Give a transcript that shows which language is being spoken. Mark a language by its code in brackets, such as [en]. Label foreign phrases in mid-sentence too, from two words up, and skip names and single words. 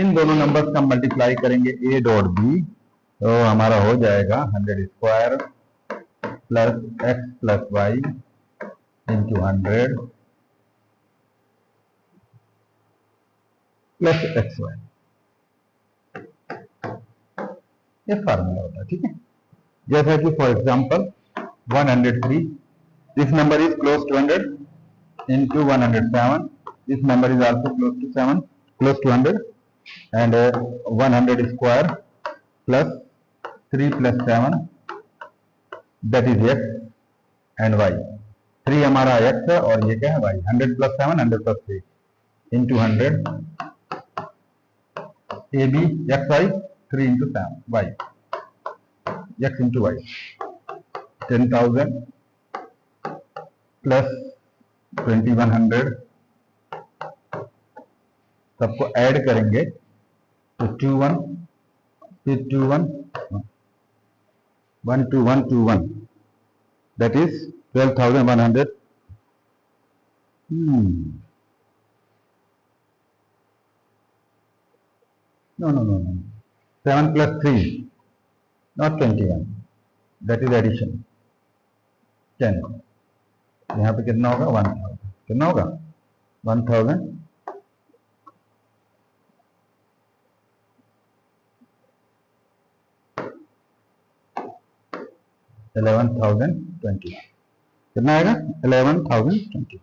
[hi] इन दोनों नंबर्स का मल्टीप्लाई करेंगे [en] a dot b, [hi] तो हमारा हो जाएगा [en] 100 square plus x plus y into 100 plus x y. [hi] ये फार्मूला होता है, ठीक है। जैसा कि [en] for example 103, this number is close to 100 into 107, this number is also close to 7, close to 100, and 100 square plus 3 plus 7, that is x and y। [hi] 3 हमारा x है और ये क्या है y। [en] 100 plus 7, 100 plus 3 into 100 ab x y, 3 into 7 y, x into y, 10,000 plus 2100, [hi] सबको ऐड करेंगे तो 21, फिर 21, 12121, [en] that is 12,100। no 7 plus 3 not 21, that is addition 10। [hi] यहाँ पे कितना होगा 1000, कितना होगा 1000 11,020, कितना आएगा 11,020।